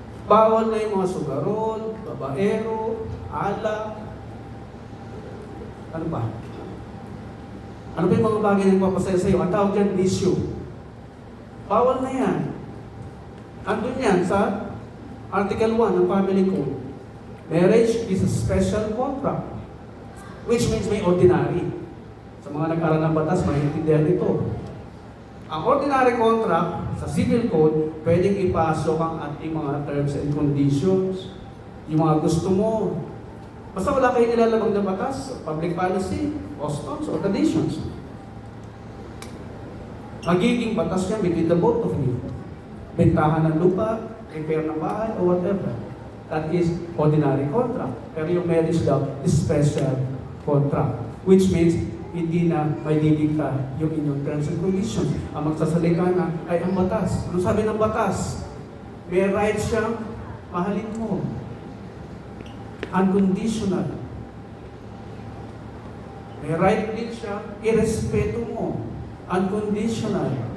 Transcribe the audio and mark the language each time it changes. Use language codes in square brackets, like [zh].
[tl] Bawal na yung mga sugarol, babaero, alak. Ano ba? Ano ba yung mga bagay na nagpapasaya sa'yo? Ang tawag dyan, bisyo. Bawal na yan. Andun yan sa Article 1 ng Family Code. [en] Marriage is a special contract, which means may ordinary. [tl] Sa mga nag-aral ng batas, maintindihan ito. Ang ordinary contract sa civil code, pwedeng ipasok ang ating mga terms and conditions, yung mga gusto mo. Basta wala kayo nilalabag na batas, public policy, customs, or traditions. Magiging batas yan between the both of you. Bentahan ng lupa, repair ng bahay, or whatever. [en] That is ordinary contract. Pero yung marriage law is special contract, which means [tl] hindi na may didikta yung inyong [en] terms and conditions. [tl] Ang magsasalita na ay ang batas. Ano sabi ng batas? May right siyang mahalin mo. [en] Unconditional. [tl] May right din siya irespeto mo. Unconditional.